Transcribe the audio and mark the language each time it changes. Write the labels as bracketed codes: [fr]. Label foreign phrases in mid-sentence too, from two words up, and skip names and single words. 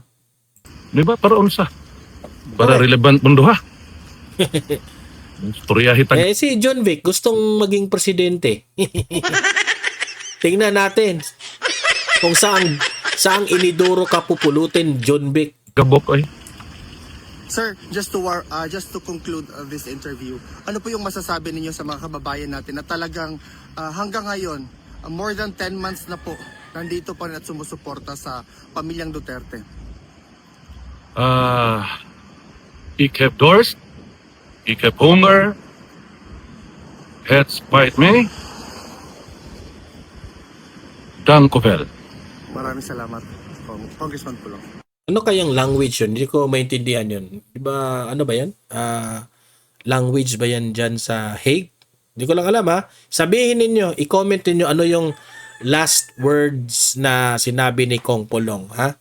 [ceb] Di ba? Para unsa? Para relevant mundo, ha? Storya hitag. [tl] Si John Vic gustong maging presidente. Tingnan natin kung saang iniduro ka pupulutin, John Vic. Gabok ay. Sir, [en] just to conclude this interview, [tl] ano po yung masasabi ninyo sa mga kababayan natin na talagang hanggang ngayon, [en] more than 10 months [tl] na po, nandito pa rin at sumusuporta sa pamilyang Duterte? [nl] Ik heb dorst. Ik heb honger. Het spijt me. Dank u wel. [tl] Maraming salamat, Congressman Pulong. Ano kayang language yun? Hindi ko maintindihan yun. Diba, ano ba yan? Language ba yan dyan sa Hague? Hindi ko lang alam, ha? Sabihin ninyo, i-comment ninyo ano yung last words na sinabi ni Kong Pulong, ha?